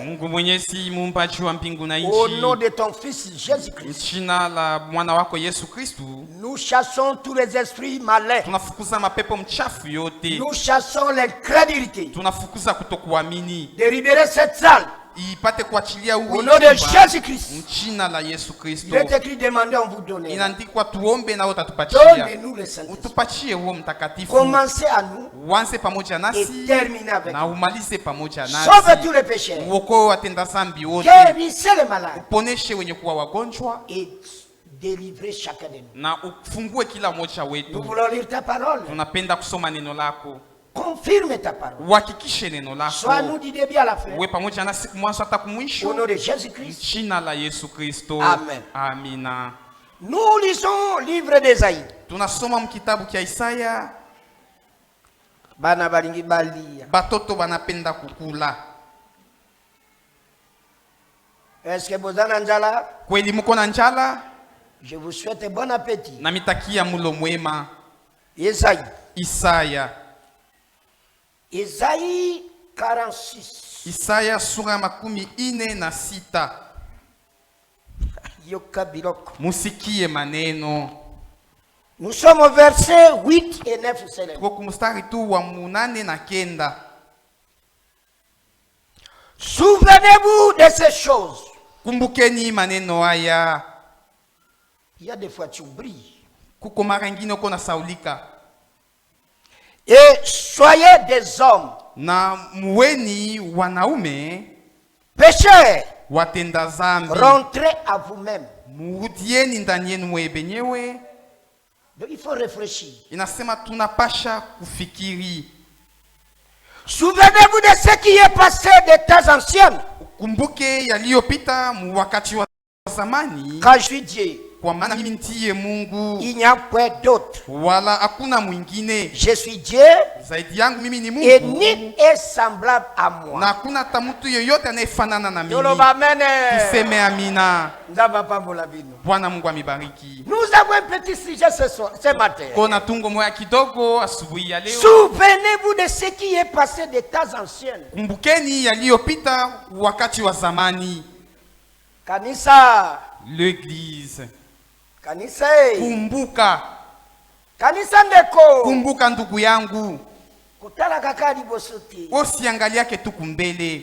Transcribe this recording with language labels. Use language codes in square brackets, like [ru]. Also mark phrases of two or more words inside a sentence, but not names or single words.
[sw] Mungu Mwenyezi, muumbaji wa mbingu na nchi. [fr] Au nom de ton Fils Jésus-Christ. [sw] Jina la mwana wako Yesu Kristo. [fr] Nous chassons tous les esprits malins. [sw] Tunafukuza mapepo mchafu yote. [fr] Nous chassons l'incrédulité. [sw] Tunafukuza kutokuamini. [fr] De libérer cette salle. [sw] Ipate kuachilia [fr] au nom de Jésus-Christ. [sw] Mchina la Yesu Kristo. [fr] Il est écrit demander, on vous donne. [sw] Inaandikwa tuombe na utatupatia. [fr] Donnez-nous le Saint-Esprit. [sw] Utupatie huo mtakatifu. [fr] Commencez à nous. [sw] Uanze pamoja nasi. [fr] Et terminez avec [sw] na umalize pamoja nasi. [fr] Sauve tous les pécheurs. [sw] Uokoe watenda dhambi wote. [fr] Guérissez les malades. [sw] Uponeshe wenye kuwa wagonjwa. [fr] Et délivrez chacun de nous. [sw] Na ufungue kila mmoja wetu. [fr] Nous voulons lire ta parole. [sw] Tunapenda kusoma neno lako. [fr] Confirme ta parole. [sw] Uhakikishe neno lako. [fr] Sois nous du début à la fin. [sw] Uwe pamoja nasi mwanzo hata kumwisho. [fr] Au nom de Jésus-Christ. [sw] Jina la Yesu Kristo. [fr] Amen. [sw] Amina. [fr] Nous lisons livre d'Ésaïe. [sw] Tunasoma mkitabu kia Isaya. [ln] Bana balingi balia. [sw] Batoto banapenda kukula. [fr] Est-ce que [ln] bozana njala? [sw] Kweli mko na njala? [fr] Je vous souhaite bon appétit. [sw] Na mitakia mulo mwema. [fr] Isaïe. [sw] Isaya. [fr] Isaïe 46. [sw] Isaya sura 46. [ln] Yoka biloko. [sw] Musikie maneno. [fr] Nous sommes au verset 8 et 9. [sw] Tuko mstari tu wa 8 na 9. [fr] Souvenez-vous de ces choses. [sw] Kumbukeni maneno haya. [fr] Il y a des fois tu oublies. [sw] Kuko mara ngine uko na saulika. [fr] Et soyez des hommes. [sw] na muweni wanaume [fr] pécheurs, [sw] watenda zambi, [fr] rentrez à vous-même. [sw] murudieni ndani yenu mwe benyewe. [fr] Donc il faut réfléchir. [sw] Inasema tunapasha kufikiri. [fr] Souvenez-vous de ce qui est passé des temps anciens. [sw] Kumbuke yaliyopita mu wakati wa zamani. [fr] Quand je suis Dieu, [sw] kwa maana mimi ndiye Mungu, [fr] il n'y a point d'autre. [sw] wala hakuna mwingine. [fr] Je suis Dieu, [sw] zaidi yangu mimi ni Mungu, [fr] et nul est semblable à moi. [sw] na hakuna hata mtu yeyote anayefanana na mimi. Tuseme amina. Bwana Mungu amibariki. [fr] Nous avons un petit sujet ce matin. [sw] Kona tungo moya kidogo asubuhi ya leo. [fr] Souvenez-vous de ce qui est passé des temps anciens. [sw] Kumbukeni yaliyopita wakati wa zamani. Kanisa, [fr] l'église. [sw] Kanisa, kumbuka. Kanisa ndeko. Kumbuka ndugu yangu. [ln] Kutala kakali bosuti. [sw] Usiangalia ketu kumbele.